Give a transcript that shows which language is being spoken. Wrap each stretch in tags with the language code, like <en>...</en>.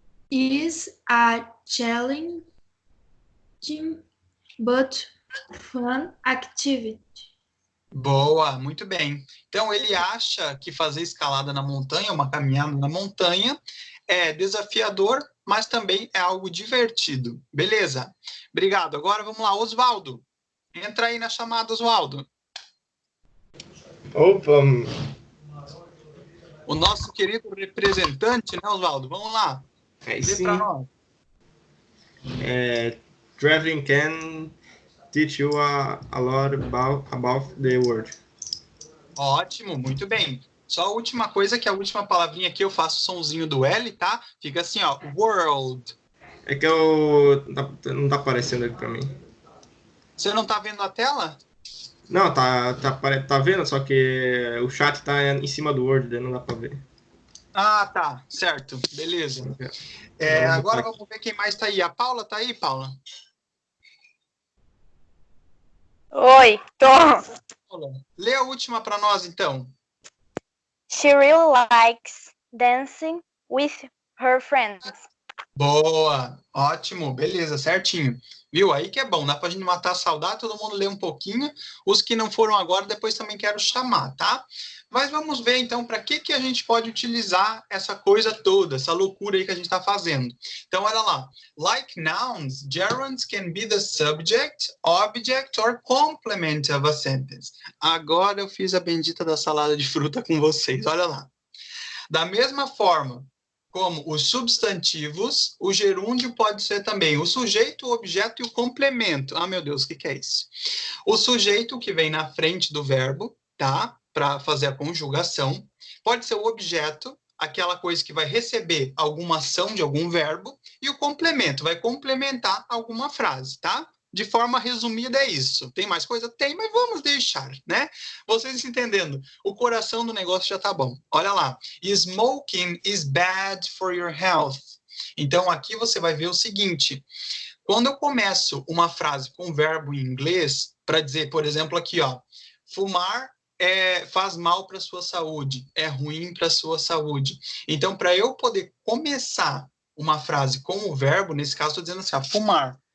<en>Is a challenging but fun activity.</en> <pt>Boa, muito bem. Então, ele acha que fazer escalada na montanha, uma caminhada na montanha, é desafiador, mas também é algo divertido. Beleza. Obrigado. Agora vamos lá, Oswaldo. Entra aí na chamada, Oswaldo. Opa, O nosso querido representante, né, Oswaldo? Vamos lá. aí Lê sim. para nós.</pt> <en>Traveling can teach you a lot about the word.</en> <pt>Ótimo, muito bem. Só a última coisa, que a última palavrinha aqui eu faço o sonzinho do L, tá? Fica assim, ó, world. É que não tá aparecendo aqui pra mim. Você não tá vendo a tela? Não, tá vendo, só que o chat tá em cima do Word, daí não dá pra ver. Ah, tá, certo, beleza. Agora vamos ver quem mais tá aí. A Paula tá aí, Paula? Oi, tô. Paula, lê a última para nós, então.</pt> <en>She really likes dancing with her friends.</en> <pt>Boa, ótimo, beleza, certinho. Viu? Aí que é bom, dá pra gente matar a saudade, todo mundo lê um pouquinho. Os que não foram agora, depois também quero chamar, tá? Mas vamos ver, então, para que a gente pode utilizar essa coisa toda, essa loucura aí que a gente está fazendo. Então, olha lá.</pt> <en>Like nouns, gerunds can be the subject, object or complement of a sentence.</en> <pt>Agora eu fiz a bendita da salada de fruta com vocês, olha lá. Da mesma forma como os substantivos, o gerúndio pode ser também o sujeito, o objeto e o complemento. Ah, meu Deus, o que é isso? O sujeito que vem na frente do verbo, tá? Para fazer a conjugação. Pode ser o objeto, aquela coisa que vai receber alguma ação de algum verbo. E o complemento, vai complementar alguma frase, tá? De forma resumida é isso. Tem mais coisa? Tem, mas vamos deixar, né? Vocês entendendo, o coração do negócio já tá bom. Olha lá.</pt> <en>Smoking is bad for your health.</en> <pt>Então, aqui você vai ver o seguinte. Quando eu começo uma frase com verbo em inglês, para dizer, por exemplo, aqui, ó, fumar faz mal para a sua saúde, é ruim para a sua saúde. Então, para eu poder começar uma frase com o verbo, nesse caso, estou dizendo assim, ó, fumar.</pt>